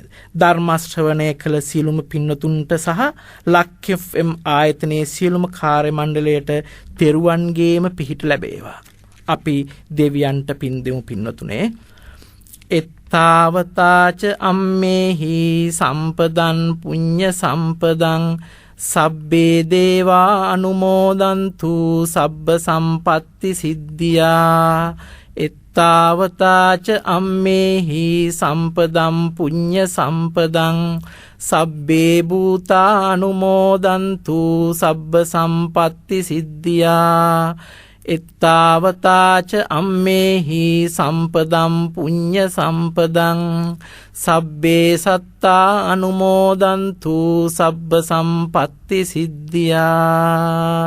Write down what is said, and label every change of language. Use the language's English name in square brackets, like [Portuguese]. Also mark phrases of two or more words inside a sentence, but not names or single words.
[Sinhala] ධර්ම ශ්‍රවණය කළ සියලුම පින්නතුන්ට සහ ලක් FM ආයතනයේ සියලුම කාර්ය මණ්ඩලයට තෙරුවන්ගේම පිහිට ලැබේවා. අපි දෙවියන්ට පින් දෙමු පින්නතුනේ. [Pali] එත්තාවතාච අම්මේහි සම්පදන් පුඤ්ඤ සම්පදං සබ්බේ දේවා අනුමෝදන්තු සබ්බ සම්පatti සිද්ධියා. එත්තාවතාච අම්මේහි සම්පදම් පුඤ්ඤ සම්පදං සබ්බේ භූතා අනුමෝදන්තු සබ්බ සම්පatti සිද්ධියා. එත්තාවතාච අම්මේහි සම්පදම් පුඤ්ඤ සම්පදං සබ්බේ සත්තා අනුමෝදන්තු සබ්බ සම්පatti සිද්ධියා.